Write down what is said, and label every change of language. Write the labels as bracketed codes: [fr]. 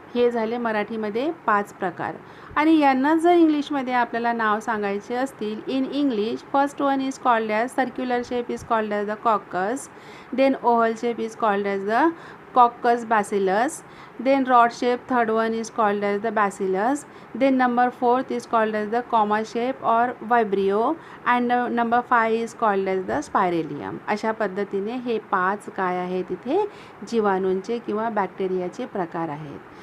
[mr] हे झाले मराठीमध्ये 5 प्रकार. आणि यांना जर इंग्लिशमध्ये आपल्याला नाव सांगायचे असतील, [en] In English first one is called as circular shape is called as the coccus. Then oval shape is called as the coccus bacillus. Then rod shape, third one is called as the bacillus. Then number 4th is called as the comma shape or vibrio, and number 5 is called as the spirillum. [mr] अशा पद्धतीने हे 5 काय आहे तिथे जीवाणूंचे किंवा बॅक्टेरियाचे प्रकार आहेत.